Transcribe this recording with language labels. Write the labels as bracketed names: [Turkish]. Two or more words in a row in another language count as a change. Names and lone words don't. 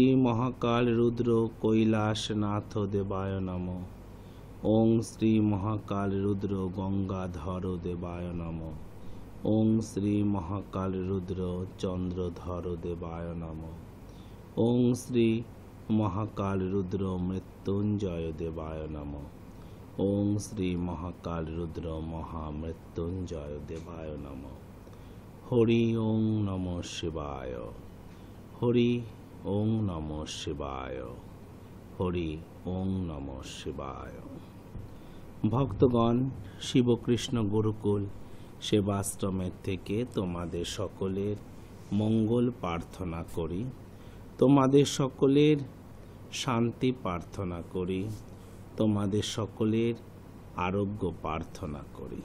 [Sanskrit] মহাকাল রুদ্র কৈলাসনাথ দেবায় নমঃ, ওং শ্রী মহাকাল রুদ্র গঙ্গাধর দেবায় নমঃ, ওং শ্রী মহাকাল রুদ্র চন্দ্রধর দেবায় নমঃ, ওং শ্রী মহাকাল রুদ্র মৃত্যুঞ্জয় দেবায় নমঃ, ওং শ্রী মহাকাল রুদ্র মহামৃত্যুঞ্জয় দেবায় নমঃ। হরি ওং নমঃ শিবায়, হরি ওং নমঃ শিবায়, হরি ওং নমঃ শিবায়। [Bangla] ভক্তগণ, শিবকৃষ্ণ গুরুকুল সেবাশ্রমের থেকে তোমাদের সকলের মঙ্গল প্রার্থনা করি, তোমাদের সকলের শান্তি প্রার্থনা করি, তোমাদের সকলের আরোগ্য প্রার্থনা করি।